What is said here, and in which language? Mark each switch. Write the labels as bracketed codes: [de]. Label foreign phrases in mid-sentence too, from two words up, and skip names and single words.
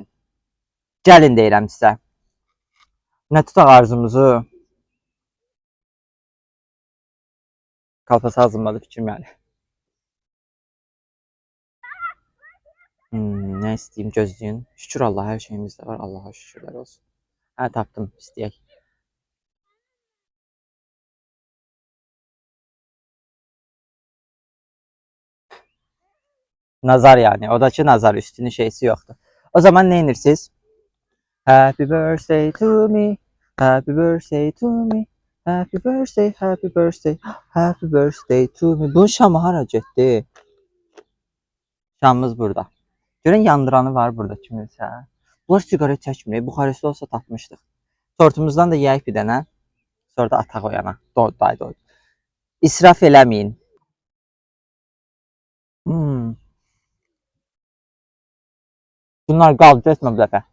[az] Gəlin deyirəm sizə. Nə tutaq arzumuzu? Kalpası hazırladı fikrim yəni. Nə istəyim, gözləyin. Şükür Allah, hər şeyimiz də var. Allaha şükürlər olsun. Hə, tapdım, istəyək. [tr] Nazar yani. Odaki nazar, üstünün şeysi yoktu. O zaman ne inirsiniz? [en] Happy birthday to me. Happy birthday to me. Happy birthday, happy birthday, happy birthday to me. [az] Bunun şamı hara getdi? Şamımız burada. Görün yandıranı var burada kiminsə. Bunlar siqaret çəkmir. Buxarestdə olsa tapmışdıq. Tortumuzdan da yeyək bir dənə. Sonra da ataq o yana. Doy. İsraf eləməyin. Bunlar qaldı etmə bu dəfə.